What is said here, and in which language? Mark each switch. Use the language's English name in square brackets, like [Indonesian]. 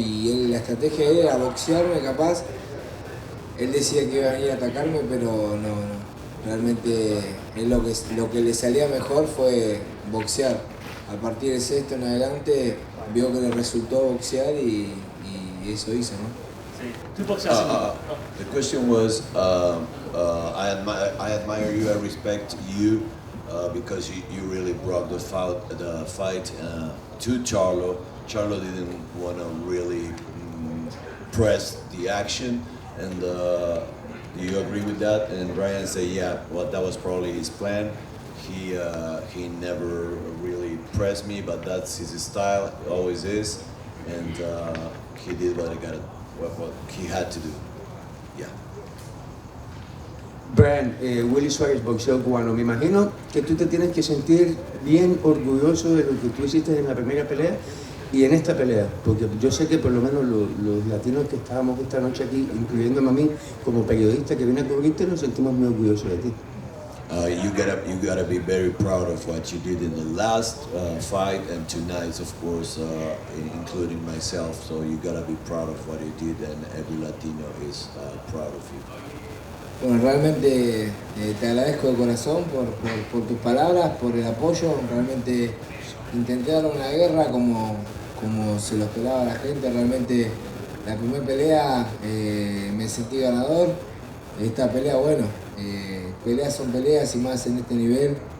[Spanish] Y él, la estrategia de él era boxearme capaz. Él decía que iba a venir a atacarme, pero no. Realmente él lo que le salía mejor fue boxear. A partir de sexto en adelante vio que le resultó boxear y eso hizo, ¿no? Sí. Tú boxeaste. [English] The question was, I admire you, I respect you because you really brought the fight to Charlo. Charlo didn't want to really press the action, and do you agree with that? And Brian said, yeah, well, that was probably his plan. He never really pressed me, but that's his style, always is, and he did what he had to do. Yeah. [Spanish] Brian, Willy Suárez, boxeo cubano. Me imagino que tú te tienes que sentir bien orgulloso de lo que tú hiciste en la primera pelea y en esta pelea, porque yo sé que por lo menos los latinos que estábamos esta noche aquí, incluyéndome a mí, como periodista que viene a cubrirte, nos sentimos muy orgullosos de ti. [English] You gotta be very proud of what you did in the last fight and tonight, of course, including myself. So you gotta be proud of what you did, and every Latino is proud of you. [Spanish] Bueno, realmente te agradezco de corazón por tus palabras, por el apoyo. Realmente intenté dar una guerra como se lo esperaba la gente. Realmente la primera pelea me sentí ganador. Esta pelea, bueno, peleas son peleas y más en este nivel.